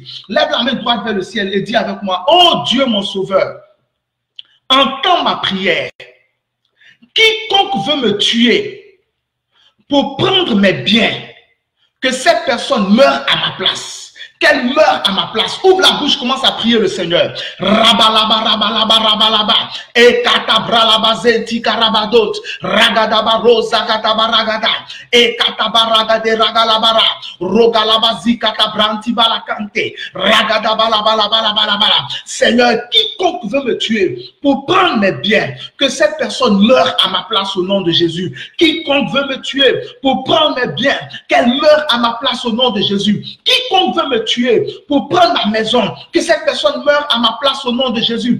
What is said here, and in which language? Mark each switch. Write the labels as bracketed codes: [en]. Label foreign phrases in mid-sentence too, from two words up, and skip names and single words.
[fr] Lève la main droite vers le ciel et dis avec moi, oh Dieu mon sauveur, entends ma prière. Quiconque veut me tuer pour prendre mes biens, que cette personne meure à ma place. Qu'elle meure à ma place. Ouvre la bouche, commence à prier le Seigneur. Rabalaba, rabalaba, rabalaba. Et katabralaba zeti karabadot. Ragadaba rosa katabaragada. Et katabaragade ragalabara. Rogalaba zikatabranti balakante. Ragadaba labalabalabalabala. Seigneur, quiconque veut me tuer pour prendre mes biens, que cette personne meure à ma place au nom de Jésus. Quiconque veut me tuer pour prendre mes biens, qu'elle meure à ma place au nom de Jésus. Quiconque veut me tuer pour prendre ma maison, que cette personne meure à ma place au nom de Jésus.